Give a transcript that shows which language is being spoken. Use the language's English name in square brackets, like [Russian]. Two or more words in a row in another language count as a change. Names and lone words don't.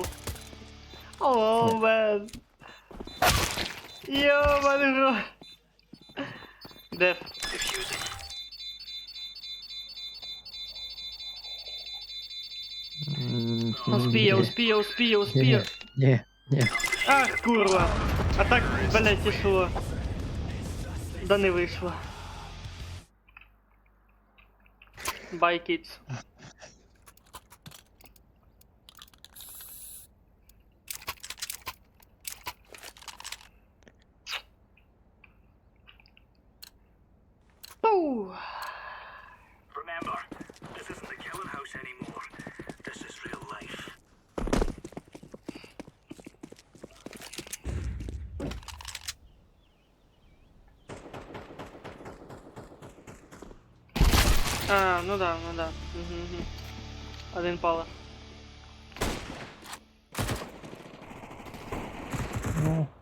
[Russian] Оу, мен. Ёбаный рот. Деф. Успею. Не. Ах, [Ukrainian] курва. А так, блять, ішло. Да не вийшло. [English] Bye, kids. Оу. Remember, this isn't the killing house anymore. This is real life. [Russian] А, ну да. Угу. Один палас. Ну,